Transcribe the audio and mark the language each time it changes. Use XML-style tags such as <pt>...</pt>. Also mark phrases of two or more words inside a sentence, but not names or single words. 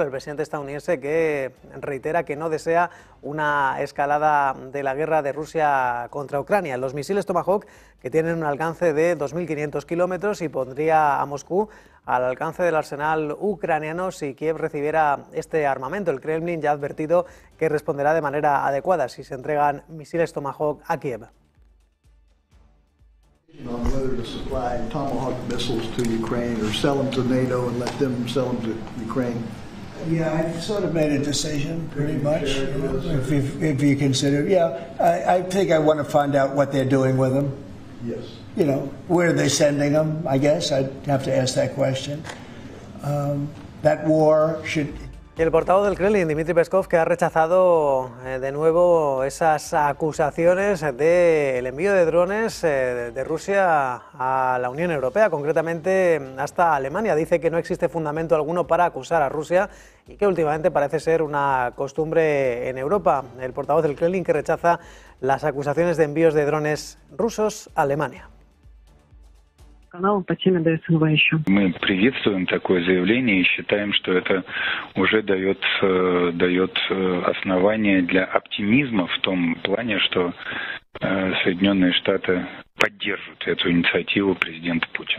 <es>El presidente estadounidense, que reitera que no desea una escalada de la guerra de Rusia contra Ucrania. Los misiles Tomahawk, que tienen un alcance de 2.500 kilómetros y pondría a Moscú al alcance del arsenal ucraniano si Kiev recibiera este armamento. El Kremlin ya ha advertido que responderá de manera adecuada si se entregan misiles Tomahawk a Kiev.</es> <en>On whether to supply Tomahawk missiles to Ukraine or sell them to NATO and let them sell them to Ukraine. Yeah, I've sort of made a decision, pretty much. If you consider, I think I want to find out what they're doing with them. Yes. You know, where are they sending them? I guess I'd have to ask that question. That war should</en> <es>Y el portavoz del Kremlin, Dmitry Peskov, que ha rechazado de nuevo esas acusaciones del envío de drones de Rusia a la Unión Europea, concretamente hasta Alemania. Dice que no existe fundamento alguno para acusar a Rusia y que últimamente parece ser una costumbre en Europa. El portavoz del Kremlin que rechaza las acusaciones de envíos de drones rusos a Alemania.</es> <ru>Мы приветствуем такое заявление и считаем, что это уже дает основание для оптимизма в том плане, что Соединенные Штаты поддерживают эту инициативу президента Путина.</ru>